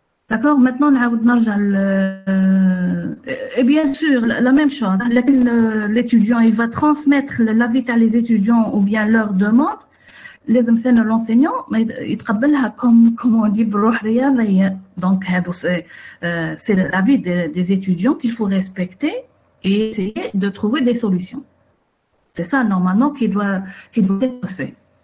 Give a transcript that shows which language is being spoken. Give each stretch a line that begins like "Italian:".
French: D'accord, maintenant
Arabic: نعاود نرجع
French: et bien sûr la même chose, l'étudiant il va transmettre l'avis à les étudiants ou bien leur demande.
Arabic: لازم ثاني l'enseignant يتقبلها
French: comme on dit
Arabic: بروح رياضية.
French: Donc c'est l'avis des étudiants qu'il faut respecter et essayer de trouver des solutions. C'est ça normalement qui doit être fait.